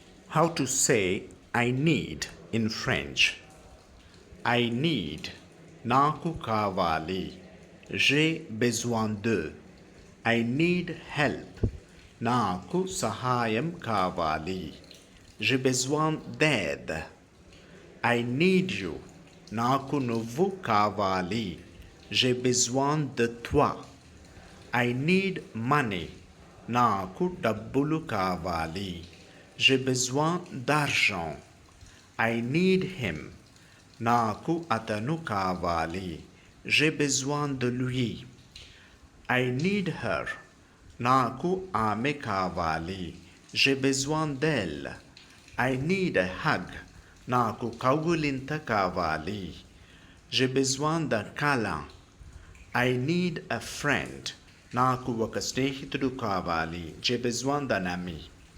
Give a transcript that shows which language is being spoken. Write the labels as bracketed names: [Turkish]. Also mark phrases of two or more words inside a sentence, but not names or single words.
[English] How to say I need in French. I need. [Telugu] నాకు కావాలి. [French] J'ai besoin de. [English] I need help. [Telugu] నాకు సహాయం కావాలి. [French] J'ai besoin d'aide. [English] I need you. [Telugu] నాకు నువ్వు కావాలి. [French] J'ai besoin de toi. [English] I need money. [Telugu] నాకు డబ్బులు కావాలి. [French] J'ai besoin d'argent. [English] I need him. [Telugu] నాకు అతను కావాలి. [French] J'ai besoin de lui. [English] I need her. [Telugu] నాకు ఆమె కావాలి. [French] J'ai besoin d'elle. [English] I need a hug. [Telugu] నాకు కౌగులింత కావాలి. [French] J'ai besoin d'un câlin. [English] I need a friend. [Telugu] నాకు ఒక స్నేహితుడు కావాలి. [French] J'ai besoin d'un ami.